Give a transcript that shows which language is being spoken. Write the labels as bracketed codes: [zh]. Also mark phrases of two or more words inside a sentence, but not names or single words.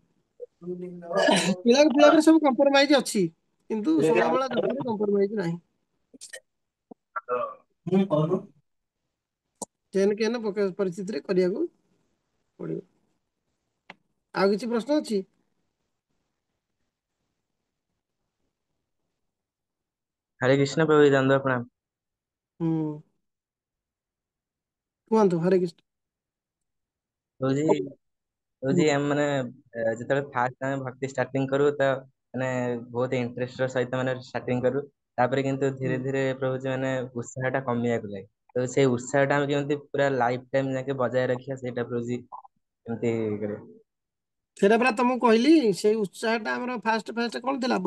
[or] ତିଳକ ଫିଳକରେ ସବୁ କମ୍ପ୍ରୋମାଇଜ ଅଛି, କିନ୍ତୁ 16 ମାଳା ଜପରେ କମ୍ପ୍ରୋମାଇଜ ନାହିଁ। ଚେନ କେନ ପରିସ୍ଥିତିରେ କରିବାକୁ ପଡିବ। ଆଉ କିଛି ପ୍ରଶ୍ନ ଅଛି? [hi] हरे कृष्ण प्रभु जी, दंड प्रणाम। [or] ହୁଁ, କୁହନ୍ତୁ। ହରେ କୃଷ୍ଣ। [hi] प्रभु जी, प्रभु [or] ହୁଁ, [hi] जी हम माने [or] ଯେତେବେଳେ ଫାଷ୍ଟ ଆମେ ଭକ୍ତି ଷ୍ଟାର୍ଟିଂ କରୁ ତ ମାନେ ବହୁତ ଇଣ୍ଟରେଷ୍ଟ ସହିତ ମାନେ ଷ୍ଟାର୍ଟିଂ କରୁ, ତାପରେ କିନ୍ତୁ ହୁଁ। ଧୀରେ ଧୀରେ ପ୍ରଭୁ जी ମାନେ ଉତ୍ସାହ ଟା କମିବାକୁ ଲାଗେ। ତ ସେଇ ଉତ୍ସାହ ଟା ଆମେ କେମିତି ପୁରା [en] life time [or] ଯାକେ ବଜାୟ ରଖିବା, ସେଇଟା ପ୍ରଭୁ जी କେମିତି କରିବେ? ସେଇଟା ପରା ତମକୁ କହିଲି, ସେଇ ଉତ୍ସାହଟା ଆମର ଫାଷ୍ଟ ଫାଷ୍ଟ କଣ ଥିଲା?